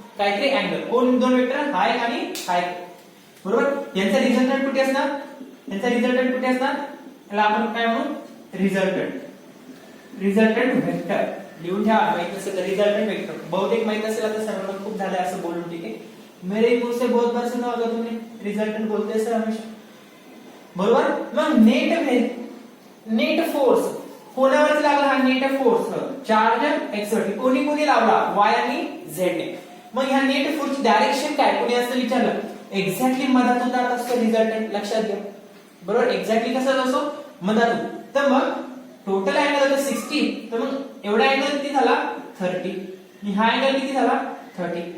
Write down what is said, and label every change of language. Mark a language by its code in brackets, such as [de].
[mr] काहीतरी अँगल, कोण दोन वेक्टर हा एक आणि हा एक, बरोबर. यांचा रिझल्टंट कुठे असणार, यांचा रिझल्टंट कुठे असणार, याला आपण काय म्हणू, रिझल्टंट वेक्टर लिहून ठेवा. माहित नसेल तर रिझल्टंट वेक्टर बहुतेक माहित असेल, आता सर्वांना खूप झालंय असं बोलून, ठीक आहे. [hi] मेरे मुंह से बहुत बार सुना होगा तुमने, रिझल्टंट बोलते सर हमेशा, बरोबर. [mr] मग नेट फोर्स कोणावरती लागला, हा नेट फोर्स चार्ज एक्स वरती कोणी कोणी लावला, वाय आणि झेड ने. मग ह्या नेट फोर्सची डायरेक्शन काय, कोणी असं विचारलं, एक्झॅक्टली मधातून जात असतो रिझल्टंट, लक्षात घ्या, बरोबर. एक्झॅक्टली कसा असतो, मधातून. तर मग टोटल अँगल होता 60, तर मग एवढा अँगल किती झाला 30, आणि हा अँगल किती झाला 30.